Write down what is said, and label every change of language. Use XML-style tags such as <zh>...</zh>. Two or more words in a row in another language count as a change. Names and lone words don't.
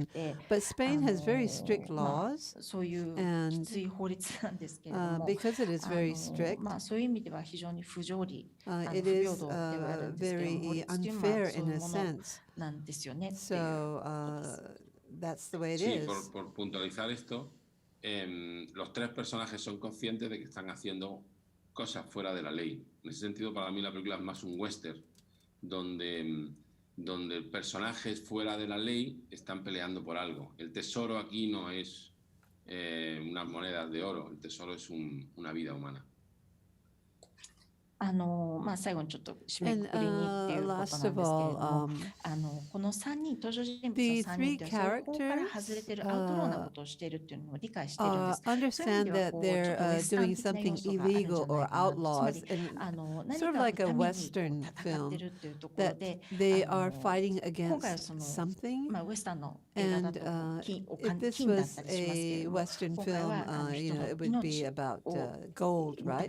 <en>But Spain has very strict laws, and because it is very strict, it is very unfair in a sense. So that's the way it is.</en> <es>Sí, por puntualizar esto, los tres personajes son conscientes de que están haciendo cosas fuera de la ley. En ese sentido, para mí la película es más un western, donde personajes fuera de la ley están peleando por algo. El tesoro aquí no es unas monedas de oro, el tesoro es una vida humana.</es> <ja>最後にちょっと締めくくりにっていうことなんですけれども、この3人、登場人物の3人って法から外れてるアウトローなことをしているっていうのを理解しているんです。</ja> <en>understand that they're doing something illegal or outlaws, and sort of like a Western film, that they are fighting against something. And if this was a Western film, it would be about gold, right?</en>